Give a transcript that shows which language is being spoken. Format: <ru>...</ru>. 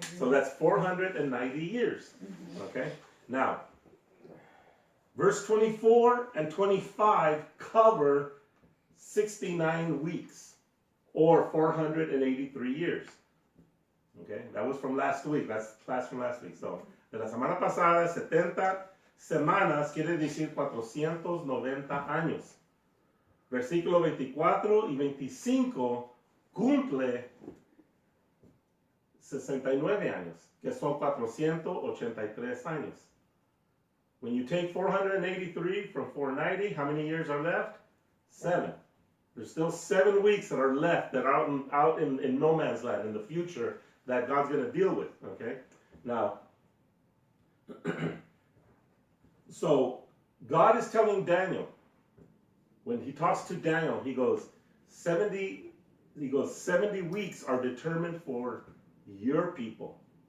<en>So that's 490 years. Okay. Now, verse 24 and 25 cover 69 weeks, or 483 years. Okay, that was from last week. That's class from last week.</en> <es>So, de la semana pasada, 70 semanas quiere decir 490 años. Versículo 24 y 25 cumple 69 años, que son 483 años.</es> <en>When you take 483 from 490, how many years are left? 7. There's still 7 weeks that are left that are out in no man's land in the future that God's going to deal with. Okay? Now, so God is telling Daniel, when he talks to Daniel, he goes, 70 weeks are determined for your people.</en>